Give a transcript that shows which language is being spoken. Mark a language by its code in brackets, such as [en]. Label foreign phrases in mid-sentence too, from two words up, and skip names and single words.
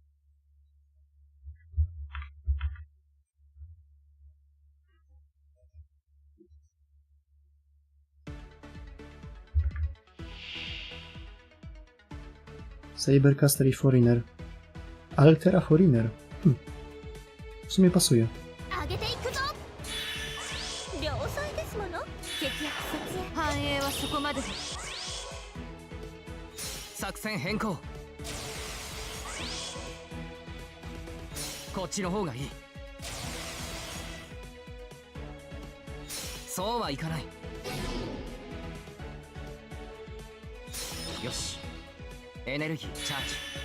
[pl] Sabercaster i Foreigner. Altera Foreigner. W sumie pasuje. [ja] 上げていくぞ。良妻ですもの。節約節約。繁栄はそこまでだ。作戦変更。こっちの方がいい。そうはいかない。よし、エネルギーチャージ。